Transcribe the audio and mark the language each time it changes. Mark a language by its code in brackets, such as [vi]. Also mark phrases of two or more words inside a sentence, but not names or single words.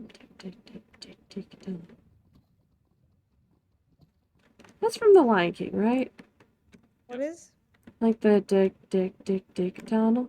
[en] Dig, dig, dig, dig, dig, tunnel. That's from The Lion King, right? What is? Like the dig, dig, dig, dig tunnel.